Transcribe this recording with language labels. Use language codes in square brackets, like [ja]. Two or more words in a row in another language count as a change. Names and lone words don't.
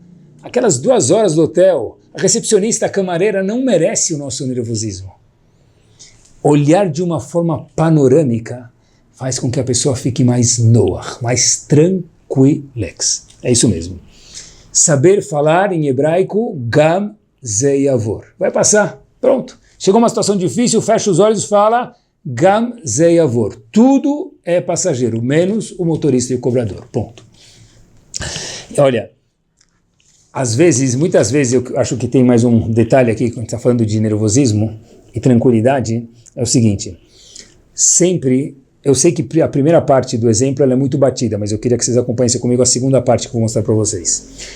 [pt] Aquelas 2 horas do hotel, a recepcionista, a camareira, não merece o nosso nervosismo. Olhar de uma forma panorâmica faz com que a pessoa fique mais noach, mais tranquilex. É isso mesmo. Saber falar em hebraico, [he] gam ze yavor. [pt] Vai passar, pronto. Chegou uma situação difícil, fecha os olhos e fala [he] gam ze yavor. [pt] Tudo é passageiro, menos o motorista e o cobrador. Ponto. Olha, às vezes, muitas vezes, eu acho que tem mais um detalhe aqui, quando a gente está falando de nervosismo e tranquilidade, é o seguinte, sempre eu sei que a primeira parte do exemplo ela é muito batida, mas eu queria que vocês acompanhassem comigo a segunda parte que eu vou mostrar para vocês.